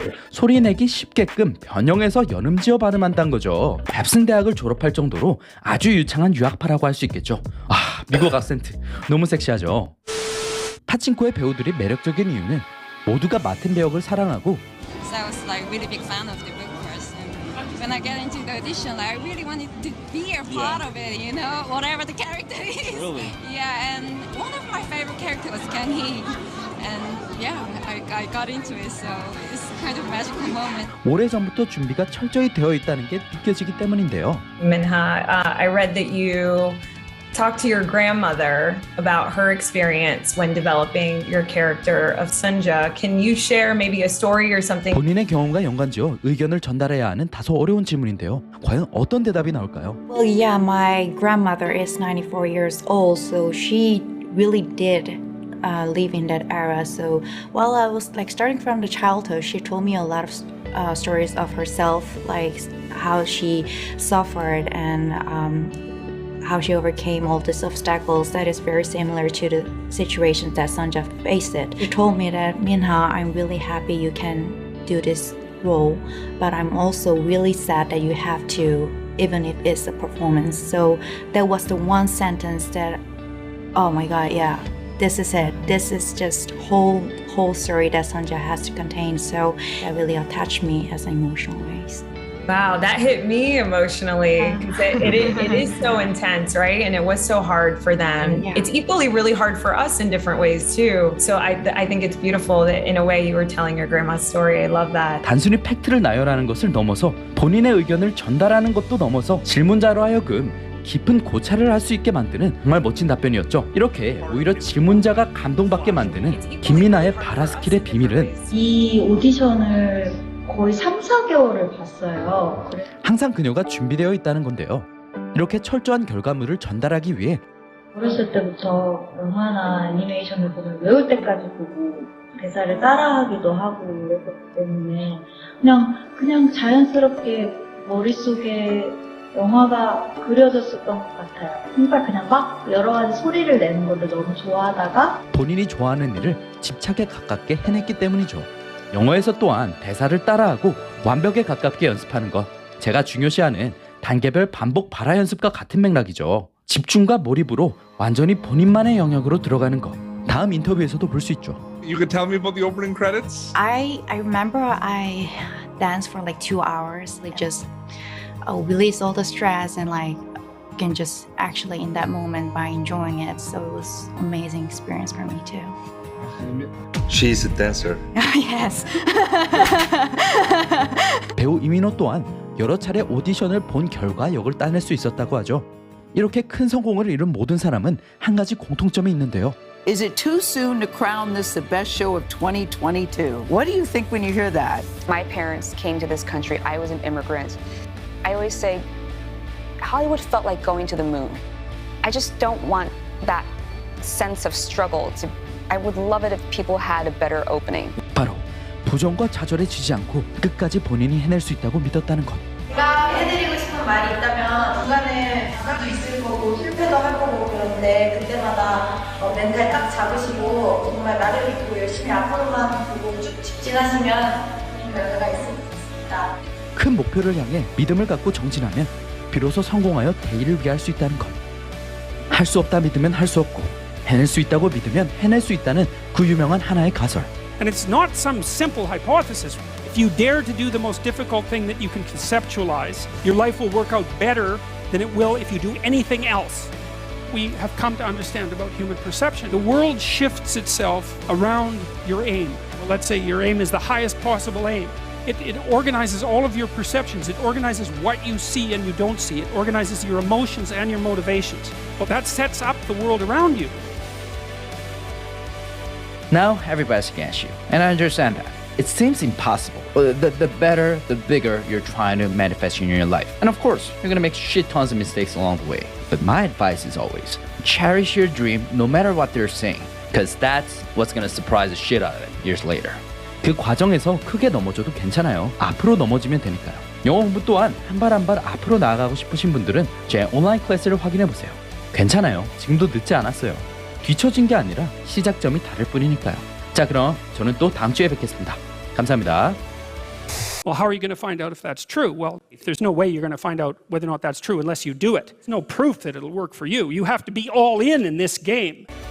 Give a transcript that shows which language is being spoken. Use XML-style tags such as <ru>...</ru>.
<ko>소리내기 쉽게끔 변형해서 연음지어 발음한다는 거죠. 뱁슨 대학을 졸업할 정도로 아주 유창한 유학파라고 할 수 있겠죠. 미국 악센트 너무 섹시하죠. 파친코의 배우들이 매력적인 이유는 모두가 맡은 배역을 사랑하고</ko> <en>So I was like really big fan of the book course. And when I get into the audition, I really wanted to be a part of it, you know, whatever the character is. Really? Yeah, and one of my favorite characters was Kang Hee. And yeah, I got into it, so it's kind of a magical moment.</en> <ko>오래전부터 준비가 철저히 되어 있다는 게 느껴지기 때문인데요.</ko> <en>Minha, I read that you talk to your grandmother about her experience when developing your character of Sunja. Can you share maybe a story or something?</en> <ko>본인의 경험과 연관지어 의견을 전달해야 하는 다소 어려운 질문인데요. 과연 어떤 대답이 나올까요?</ko> <en>Well, yeah, my grandmother is 94 years old, so she really did live in that era. So while I was like starting from the childhood, she told me a lot of stories of herself, like how she suffered and how she overcame all these obstacles that is very similar to the situations that Sunja faced. She told me that, Minha, I'm really happy you can do this role, but I'm also really sad that you have to, even if it's a performance. So that was the one sentence that, oh my God, yeah, this is it. This is just whole story that Sunja has to contain. So that really attached me as an emotional ways. Wow, that hit me emotionally because it is so intense, right? And it was so hard for them. Yeah. It's equally really hard for us in different ways too. So I think it's beautiful that in a way you were telling your grandma's story. I love that.</en> <ko>단순히 팩트를 나열하는 것을 넘어서 본인의 의견을 전달하는 것도 넘어서 질문자로 하여금 깊은 고찰을 할 수 있게 만드는 정말 멋진 답변이었죠. 이렇게 오히려 질문자가 감동받게 만드는 김민아의 바라스킬의 비밀은 이 오디션을 거의 3, 4개월을 봤어요. 항상 그녀가 준비되어 있다는 건데요. 이렇게 철저한 결과물을 전달하기 위해 어렸을 때부터 영화나 애니메이션을 보면 외울 때까지 보고 대사를 따라하기도 하고 이랬기 때문에 그냥 자연스럽게 머릿속에 영화가 그려졌었던 것 같아요. 그러니까 그냥 막 여러 가지 소리를 내는 거를 너무 좋아하다가 본인이 좋아하는 일을 집착에 가깝게 해냈기 때문이죠. 영어에서 또한 대사를 따라하고 완벽에 가깝게 연습하는 것, 제가 중요시하는 단계별 반복 발화 연습과 같은 맥락이죠. 집중과 몰입으로 완전히 본인만의 영역으로 들어가는 것. 다음 인터뷰에서도 볼 수 있죠.</ko> <en>You could tell me about the opening credits? I remember I danced for like 2 hours. Like just release all the stress and like can just actually in that moment by enjoying it. So it was an amazing experience for me too. She's a dancer. Yes.</en> <ko>배우 이민호 또한 여러 차례 오디션을 본 결과 역을 따낼 수 있었다고 하죠. 이렇게 큰 성공을 이룬 모든 사람은 한 가지 공통점이 있는데요.</ko> <en>Is it too soon to crown this the best show of 2022? What do you think when you hear that? My parents came to this country. I was an immigrant. I always say Hollywood felt like going to the moon. I just don't want that sense of struggle. I would love it if people had a better opening.</en> <ko>바로 부정과 좌절에 지지 않고 끝까지 본인이 해낼 수 있다고 믿었다는 것. 제가 해드리고 싶은 말이 있다면 중간에 부담도 있을 거고 실패도 할 거고 그런데 그때마다 멘탈 딱 잡으시고 정말 나를 믿고 열심히 앞으로만 보고 쭉 직진하시면 좋은 결과가 있을 수 있습니다. 큰 목표를 향해 믿음을 갖고 정진하면 비로소 성공하여 대의를 위할 수 있다는 것. 할 수 없다 믿으면 할 수 없고 해낼 수 있다고 믿으면 해낼 수 있다는 그 유명한 하나의 가설.</ko> <en>And it's not some simple hypothesis. If you dare to do the most difficult thing that you can conceptualize, your life will work out better than it will if you do anything else. We have come to understand about human perception. The world shifts itself around your aim. Well, let's say your aim is the highest possible aim. It organizes all of your perceptions. It organizes what you see and you don't see. It organizes your emotions and your motivations. Well, that sets up the world around you. Now everybody's against you, and I understand that. It seems impossible. The better, the bigger you're trying to manifest in your life. And of course, you're gonna make shit tons of mistakes along the way. But my advice is always, cherish your dream no matter what they're saying. Because that's what's gonna surprise the shit out of it years later.</en> <ko>그 과정에서 크게 넘어져도 괜찮아요. 앞으로 넘어지면 되니까요. 영어 공부 또한 한 발 한 발 앞으로 나아가고 싶으신 분들은 제 온라인 클래스를 확인해보세요. 괜찮아요. 지금도 늦지 않았어요. 뒤처진 게 아니라 시작점이 다를 뿐이니까요. 자, 그럼 저는 또 다음 주에 뵙겠습니다. 감사합니다.</ko> <en>Well, how are you going to find out if that's true? Well, there's no way you're going to find out whether or not that's true unless you do it. There's no proof that it'll work for you. You have to be all in this game.</en>